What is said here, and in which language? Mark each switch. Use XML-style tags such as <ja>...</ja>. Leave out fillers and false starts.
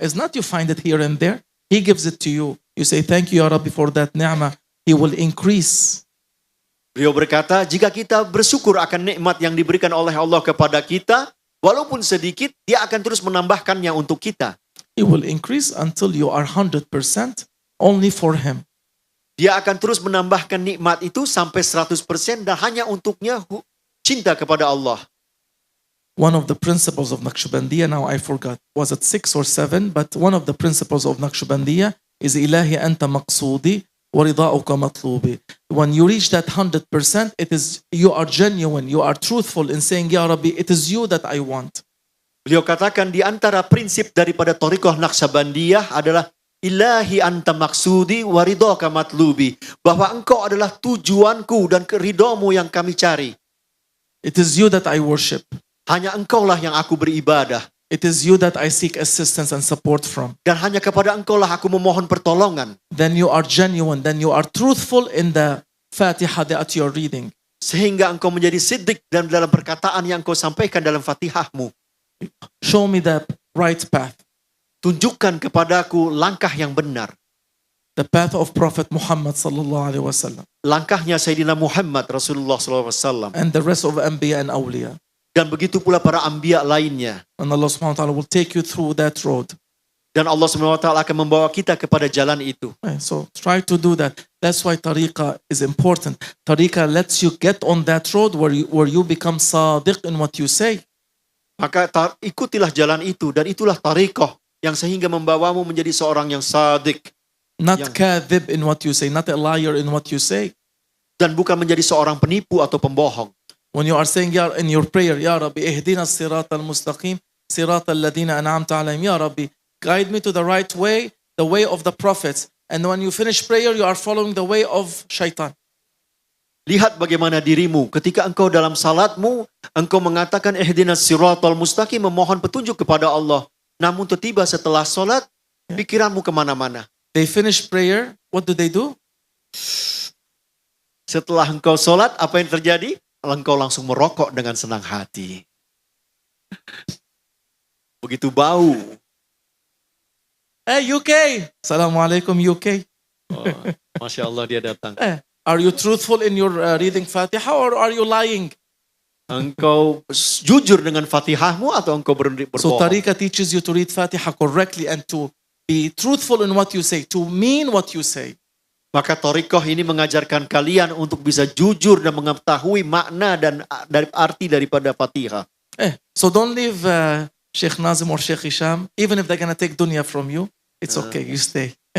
<en>It's not you find it here and there. He gives it to you. You say, thank you, Ya Rabbi, for that ni'mah. He will increase.</en> <id>Beliau berkata, jika kita bersyukur akan nikmat yang diberikan oleh Allah kepada kita, walaupun sedikit, dia akan terus menambahkannya untuk kita.</id> <en>He will increase until you are 100% only for Him.</en> <id>Dia akan terus menambahkan nikmat itu sampai 100% dan hanya untuknya cinta kepada Allah.</id> <en>One of the principles of Naqshbandiyya, now I forgot, was it 6 or 7, but one of the principles of Naqshbandiyya is</en> <ar>Ilahi anta maqsoodi wa rida'uka matlubi.</ar> <en>When you reach that 100%, it is you are genuine, you are truthful in saying, Ya Rabbi, it is you that I want.</en> <id>Beliau katakan di antara prinsip daripada Thariqah Naqshbandiyah adalah</id> <ar>Ilahi anta maksudi wa ridhaka matlubi,</ar> <id>bahwa engkau adalah tujuanku dan ridhamu yang kami cari.</id> <en>It is you that I worship.</en> <id>Hanya engkaulah yang aku beribadah.</id> <en>It is you that I seek assistance and support from.</en> <id>Dan hanya kepada engkaulah aku memohon pertolongan.</id> <en>Then you are genuine, then you are truthful in the Fatiha that you are reading.</en> <id>Sehingga engkau menjadi siddiq dan dalam perkataan yang engkau sampaikan dalam Fatihahmu.</id> <en>Show me the right path.</en> <id>tunjukkan kepadaku langkah yang benar.</id> <en>The path of Prophet Muhammad sallallahu alaihi wasallam</en> <id>Langkahnya Sayyidina Muhammad Rasulullah SAW.</id> <en>and the rest of Anbiya and Awliya.</en> <id>Dan begitu pula para anbiya lainnya.</id> <en>And Allah subhanahu wa ta'ala will take you through that road.</en> <id>Dan Allah SWT akan membawa kita kepada jalan itu.</id> <en>So try to do that. That's why tariqah is important. Tariqah lets you get on that road where you become sadiq in what you say.</en> <id>Maka ikutilah jalan itu, dan itulah tariqah yang sehingga membawamu menjadi seorang yang sadik.</id> <en>Not</en> <id>Yang-</id> <en>kadhib in what you say, not a liar in what you say.</en> <id>Dan bukan menjadi seorang penipu atau pembohong.</id> <en>When you are saying in your prayer, Ya Rabbi,</en> <ar>ihdina as-siratal mustaqim, siratal ladina an'amta alayhim,</ar> <en>Ya Rabbi, guide me to the right way, the way of the prophets. And when you finish prayer, you are following the way of shaitan.</en> <id>Lihat bagaimana dirimu ketika engkau dalam salatmu, engkau mengatakan</id> <ar>ihdinas siratal mustaqim,</ar> <id>memohon petunjuk kepada Allah. Namun tiba setelah salat, pikiranmu kemana-mana.</id> <en>They finish prayer, what do?</en> <id>Setelah engkau salat, apa yang terjadi? Engkau langsung merokok dengan senang hati. Begitu bau.</id> <en>Hey UK, Assalamualaikum UK.</en> <id>Oh, Masya Allah dia datang.</id> <en>Are you truthful in your reading Fatiha or are you lying?</en> <id>Engkau jujur dengan Fatihahmu atau engkau</id> <en>So</en> <id>berbohong?</id> <en>Tariqah teaches you to read Fatiha correctly and to be truthful in what you say, to mean what you say.</en> <id>Maka Thariqah ini mengajarkan kalian untuk bisa jujur dan mengetahui makna dan arti daripada Fatihah.</id> <en>So don't leave Sheikh Nazim or Sheikh Hisham, even if they're going to take dunya from you, it's okay, you stay.</en>